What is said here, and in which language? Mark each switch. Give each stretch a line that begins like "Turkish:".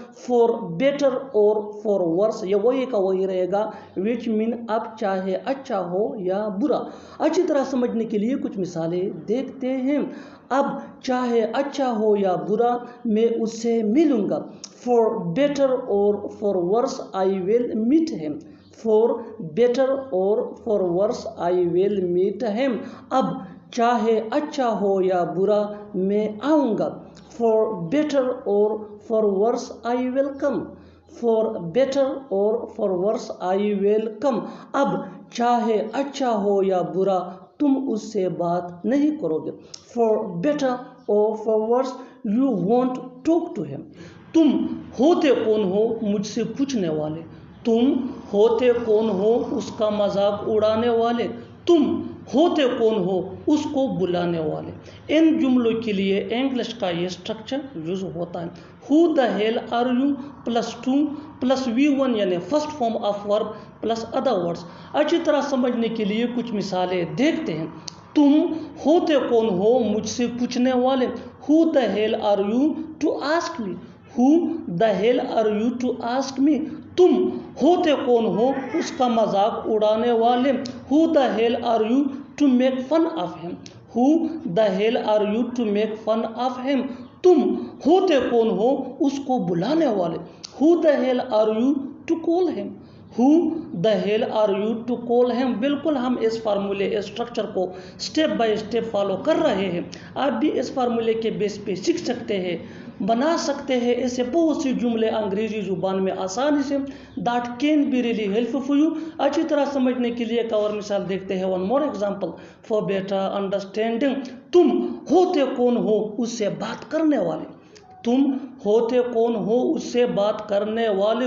Urdu: Four better اور four ورس یہ وہی کا وہی رہے گا وچ مین اب چاہے اچھا ہو یا برا. اچھی طرح سمجھنے کے لیے کچھ مثالیں دیکھتے ہیں. اب چاہے اچھا ہو یا برا میں اس سے ملوں گا.
English: For better or for worse I will meet him. For better or for worse I will meet him.
Urdu: اب چاہے اچھا ہو یا برا میں آؤں گا.
English: For better or for worse I will come. For better or for worse I will come.
Urdu: اب چاہے اچھا ہو یا برا تم اس سے بات نہیں کرو گے.
English: For better or for worse you won't talk to him.
Urdu: تم ہوتے کون ہو مجھ سے پوچھنے والے. تم ہوتے کون ہو اس کا مذاق اڑانے والے. تم ہوتے کون ہو اس کو بلانے والے. ان جملوں کے لیے انگلش کا یہ اسٹرکچر یوز ہوتا ہے.
English: Who the hell are you plus to plus V1
Urdu: یعنی first form of verb plus other words. اچھی طرح سمجھنے کے لیے کچھ مثالیں دیکھتے ہیں. تم ہوتے کون ہو مجھ سے پوچھنے والے.
English: Who the hell are you to ask me. Who the hell are you to ask me.
Urdu: تم ہوتے کون ہو اس کا مذاق اڑانے والے.
English: Who the hell are you to make fun of him. Who the hell are you to make fun of him.
Urdu: تم ہوتے کون ہو اس کو بلانے والے.
English: Who the hell are you to call him. Who the hell are you to call him.
Urdu: بالکل ہم اس فارمولے structure کو سٹیپ بائی سٹیپ فالو کر رہے ہیں. آپ بھی اس فارمولے کے بیس پہ سیکھ سکتے ہیں, بنا سکتے ہیں ایسے بہت سی جملے انگریزی زبان میں آسانی سے.
English: That can be really helpful for you.
Urdu: اچھی طرح سمجھنے کے لیے ایک اور مثال دیکھتے ہیں.
English: One more example for better understanding.
Urdu: تم ہوتے کون ہو اس سے بات کرنے والے. تم ہوتے کون ہو اس سے بات کرنے والے.